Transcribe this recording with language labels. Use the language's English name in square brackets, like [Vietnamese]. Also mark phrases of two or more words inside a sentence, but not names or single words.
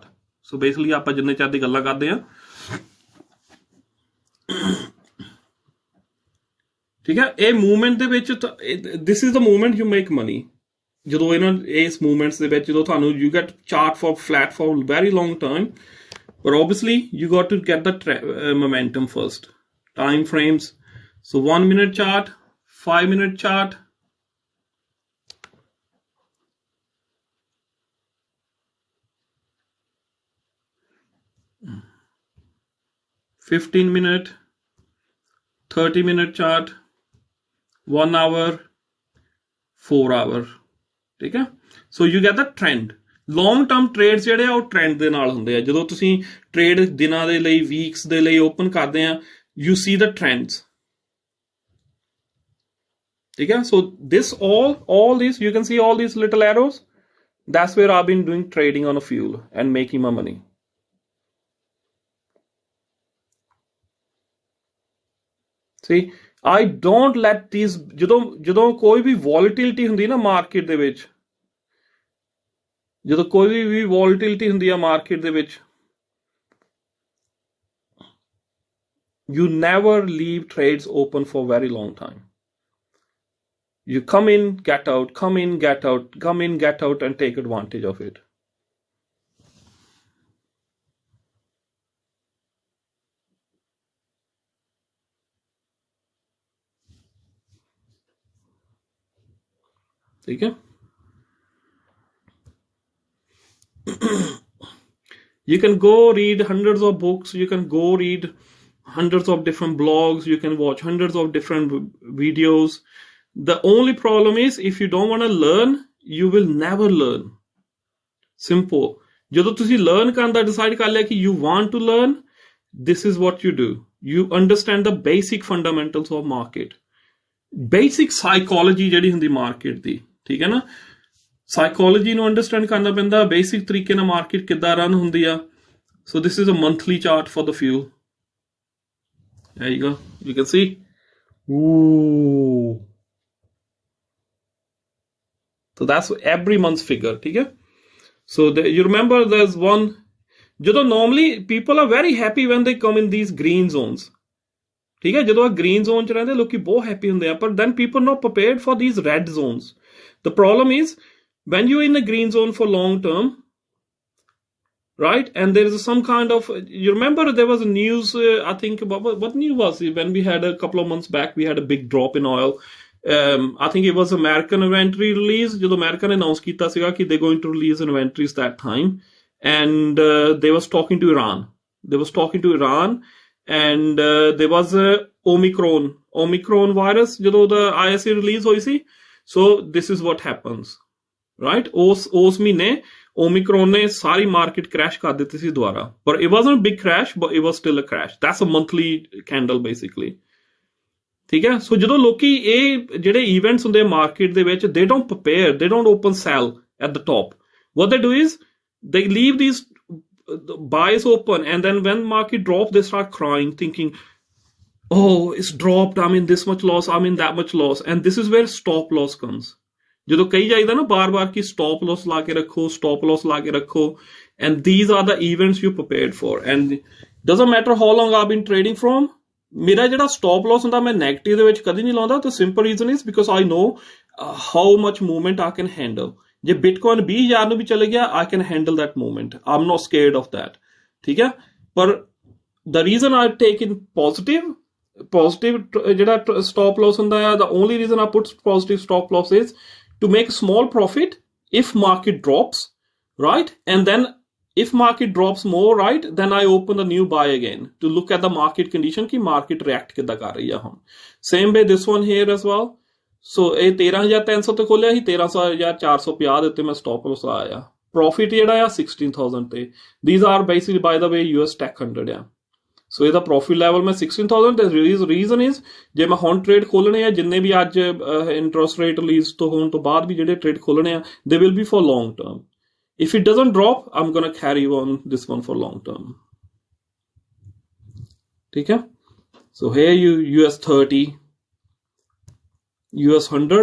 [Punjabi] ਸੋ ਬੇਸਿਕਲੀ ਆਪਾਂ ਜਿੰਨੇ ਚਿਰ ਦੀ ਗੱਲਾਂ ਕਰਦੇ ਆ, ਠੀਕ ਹੈ, ਇਹ ਮੂਵਮੈਂਟ ਦੇ ਵਿੱਚ [English] this is the movement you make money. [Punjabi] ਜਦੋਂ ਇਸ ਮੂਵਮੈਂਟਸ ਦੇ ਵਿੱਚ ਜਦੋਂ ਤੁਹਾਨੂੰ [English] you get chart for flat for very long time, but obviously you got to get the momentum first. Time frames, so 1 minute chart, 5 minute chart, 15 minute, 30 minute chart, 1 hour, 4 hour, [Punjabi] ਠੀਕ ਹੈ। [English] so you get the trend. long term trades [Punjabi] ਜਿਹੜੇ ਆ ਉਹ ਟ੍ਰੈਂਡ ਦੇ ਨਾਲ ਹੁੰਦੇ ਆ। ਜਦੋਂ ਤੁਸੀਂ ਟ੍ਰੇਡ ਦਿਨਾਂ ਦੇ ਲਈ, ਵੀਕਸ ਦੇ ਲਈ ਓਪਨ ਕਰਦੇ ਆ, [English] you see the trends, [Punjabi] ਠੀਕ ਹੈ। [English] so this all these you can see all these little arrows, that's where I've been doing trading on a fuel and making my money. See, I don't let these [Punjabi] ਜਦੋਂ ਕੋਈ ਵੀ ਵੋਲੇਟਿਲਿਟੀ ਹੁੰਦੀ ਨਾ ਮਾਰਕੀਟ ਦੇ ਵਿੱਚ, ਜਦੋਂ ਕੋਈ ਵੀ ਵੋਲੇਟਿਲਿਟੀ ਹੁੰਦੀ ਆ ਮਾਰਕੀਟ ਦੇ ਵਿੱਚ, [English] you never leave trades open for very long time. You come in, get out, come in, get out, come in, get out, and take advantage of it. [Hindi] ठीक है। [English] You can go read hundreds of books, you can go read hundreds of different blogs, you can watch hundreds of different videos. The only problem is if you don't want to learn, you will never learn. Simple. [Punjabi] ਜਦੋਂ ਤੁਸੀਂ learn ਕਰਨ ਦਾ decide ਕਰ ਲਿਆ ਕਿ [English] you want to learn, this is what you do. You understand the basic fundamentals of market. Basic psychology [Punjabi] ਜਿਹੜੀ ਹੁੰਦੀ market ਦੀ, ਠੀਕ ਹੈ ਨਾ। ਸਾਈਕੋਲੋਜੀ ਨੂੰ ਅੰਡਰਸਟੈਂਡ ਕਰਨਾ ਪੈਂਦਾ, ਬੇਸਿਕ ਤਰੀਕੇ ਨਾਲ ਮਾਰਕੀਟ ਕਿੱਦਾਂ ਰਨ ਹੁੰਦੀ ਆ। [English] so this is a monthly chart for the fuel. There you go. You can see. Ooh. So that's every month's figure, [Hindi] ठीक है। [English] So you remember there's one, ਜਦੋਂ normally people are very happy when they come in these green zones, [Punjabi] ਠੀਕ ਹੈ। ਜਦੋਂ ਆ green zone ਚ ਰਹਿੰਦੇ ਲੋਕੀ ਬਹੁਤ ਹੈਪੀ ਹੁੰਦੇ ਆ, [English] but then people not prepared for these red zones. The problem is when you're in a green zone for long term, right? And there is some kind of, you remember there was a news, I think, what news was it? When we had a couple of months back, we had a big drop in oil. I think it was American inventory release. [Punjabi] ਜਦੋਂ America ਨੇ announce ਕੀਤਾ ਸੀਗਾ ਕਿ [English] they're going to release inventories that time. And they was talking to Iran. And there was Omicron virus ਜਦੋਂ the ISA release [Punjabi] ਹੋਈ ਸੀ. [English] So this is what happens, right? [Punjabi] ਉਸ ਮਹੀਨੇ Omicron ਨੇ ਸਾਰੀ ਮਾਰਕੀਟ ਕ੍ਰੈਸ਼ ਕਰ ਦਿੱਤੀ ਸੀ ਦੁਬਾਰਾ, ਪਰ [English] it wasn't a big crash, but it was still a crash. That's a monthly candle basically. [Punjabi] ਠੀਕ ਹੈ, ਸੋ ਜਦੋਂ ਲੋਕੀ ਇਹ ਜਿਹੜੇ ਇਵੈਂਟਸ ਹੁੰਦੇ ਮਾਰਕੀਟ ਦੇ ਵਿੱਚ, [English] they don't prepare, they don't open sell at the top. What they do is they leave these buys open, and then when market drops they start crying thinking, oh, it's dropped, I'm in this much loss, I'm in that much loss. And this is where stop loss comes. [Punjabi] ਜਦੋਂ ਕਹੀ ਜਾਈਦਾ ਨਾ ਬਾਰ-ਬਾਰ ਕਿ stop loss ਲਾ ਕੇ ਰੱਖੋ, [English] and these are the events you prepared for. And doesn't matter how long I've been trading from, [Punjabi] ਮੇਰਾ ਜਿਹੜਾ stop loss ਹੁੰਦਾ ਮੈਂ negative ਦੇ ਵਿੱਚ ਕਦੀ ਨਹੀਂ ਲਾਉਂਦਾ. [English] The simple reason is because I know how much movement I can handle. [Punjabi] ਜੇ Bitcoin 20,000 ਨੂੰ ਵੀ ਚਲੇ ਗਿਆ, [English] I can handle that movement. I'm not scared of that. [Punjabi] ਠੀਕ ਹੈ, ਪਰ [English] the reason I take in positive [Punjabi] ਜਿਹੜਾ stop loss ਹੁੰਦਾ ਹੈ, [English] the only reason I put positive stop loss is to make a small profit if market drops, right? And then if market drops more, right, then I open a new buy again to look at the market condition [Punjabi] ki market react ਕਿੱਦਾਂ ਕਰ ਰਹੀ ਆ ਹੁਣ. [English] Same way this one here as well. [Punjabi] So ਇਹ 13,300 ਤੇ ਖੋਲਿਆ ਸੀ, 13,450 ਦੇ ਉੱਤੇ ਮੈਂ stop loss ਲਾਇਆ. Profit ਜਿਹੜਾ ਆ 16,000 ਤੇ. [English] These are basically, by the way, US Tech 100 ਆ. [Punjabi] So ਇਹਦਾ profit level ਮੈਂ 16,000 ਤੇ [English] reason is [Punjabi] ਜੇ ਮੈਂ ਹੁਣ trade ਖੋਲਣੇ ਆ, ਜਿੰਨੇ ਵੀ ਅੱਜ [English] interest rate release [Punjabi] ਤੋਂ ਹੋਣ ਤੋਂ ਬਾਅਦ ਵੀ ਜਿਹੜੇ trade ਖੋਲਣੇ ਆ, [English] they will be for long term. If it doesn't drop, I'm gonna carry on this one for long term. [Hindi] ठीक है? [English] So here US 30, US 100.